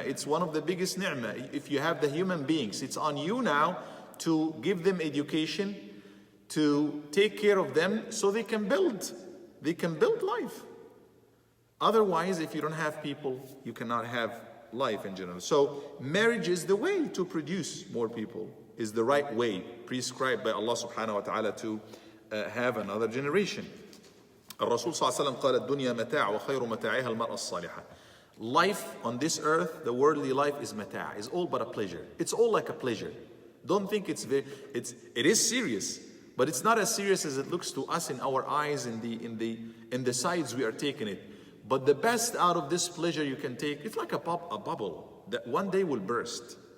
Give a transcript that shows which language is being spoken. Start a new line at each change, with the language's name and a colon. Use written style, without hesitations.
English: It's one of the biggest ni'mah. If you have the human beings, it's on you now to give them education, to take care of them so they can build life. Otherwise, if you don't have people, you cannot have life in general. So marriage is the way to produce more people, is the right way prescribed by Allah subhanahu wa ta'ala to have another generation.
Arabic: الرسول صلى الله عليه وسلم قال الدنيا متاع وخير متاعها المرأة الصالحة.
English: Life on this earth, the worldly life is mata', is all but a pleasure. It's all like a pleasure. Don't think it is serious, but it's not as serious as it looks to us in our eyes, in the sides we are taking it. But the best out of this pleasure you can take, it's like a bubble that one day will burst.